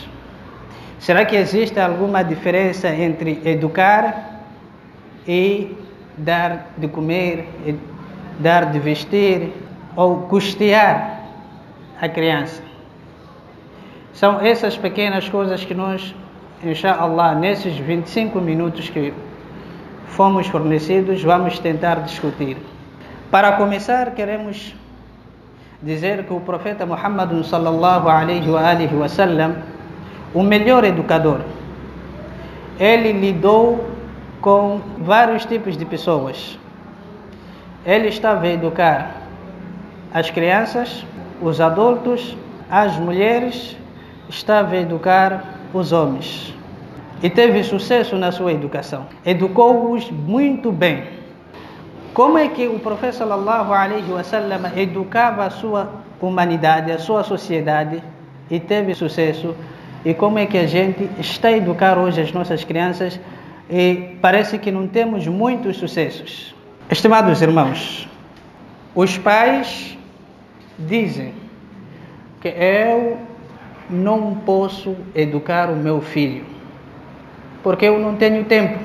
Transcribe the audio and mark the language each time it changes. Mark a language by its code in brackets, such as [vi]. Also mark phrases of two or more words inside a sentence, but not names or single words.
[pt] Será que existe alguma diferença entre educar e dar de comer, dar de vestir ou custear a criança? São essas pequenas coisas que nós, [ar] إن شاء الله, [pt] nesses 25 minutos que fomos fornecidos, vamos tentar discutir. Para começar, queremos dizer que o profeta Muhammad [ar] صلى الله عليه وسلم, [pt] o melhor educador, ele lidou com vários tipos de pessoas. Ele estava a educar as crianças, os adultos, as mulheres, estava a educar os homens. E teve sucesso na sua educação. Educou-os muito bem. Como é que o profeta [ar] صلى الله عليه وسلم [pt] educava a sua humanidade, a sua sociedade e teve sucesso? E como é que a gente está a educar hoje as nossas crianças e parece que não temos muitos sucessos? Estimados irmãos, os pais dizem que eu não posso educar o meu filho porque eu não tenho tempo.